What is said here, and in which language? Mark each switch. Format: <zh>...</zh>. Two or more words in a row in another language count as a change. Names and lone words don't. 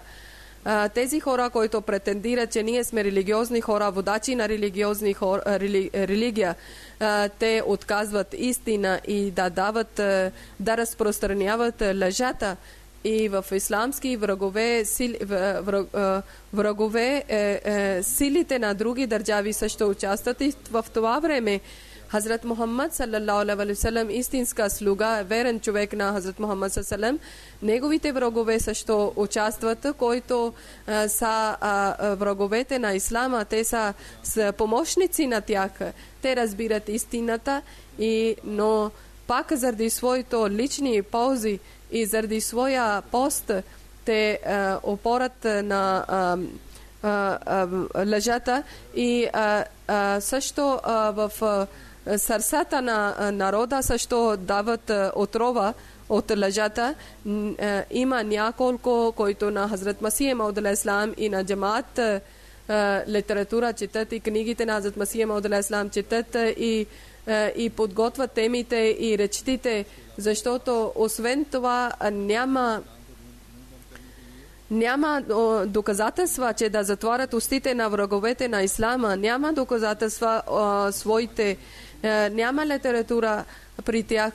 <bg>Тези хора, които претендират, че ние сме религиозни хора, водачи на религиозни религия, те отказват истина и да разпространяват лъжата. И в исламски врагове силите на други държави също участват, и в това време Хазрат Мухаммад</bg> <ar>صلى الله عليه وسلم,</ar> <bg>истинска слуга, верен човек на Хазрат Мухаммад</bg> <ar>صلى الله عليه وسلم,</ar> <bg>неговите врагове също участват, които са враговете на ислама, те са помощници на тях. Те разбират истината, но пак заради своите лични ползи и заради своя пост те опорят на лъжата, и също в сърцата на народа също дават отрова от лъжата. Има няколко, които на Хазрат Масих Мауд</bg> <ar>عليه السلام</ar> <bg>и на джамаат литература четат, и книгите на Хазрат Масих Мауд</bg> <ar>عليه السلام</ar> <bg>четат, и подготвят темите и речтите, защото освен това Няма доказателства, че да затворят устите на враговете на ислама. Няма доказателства своите. Няма литература при тях.</bg>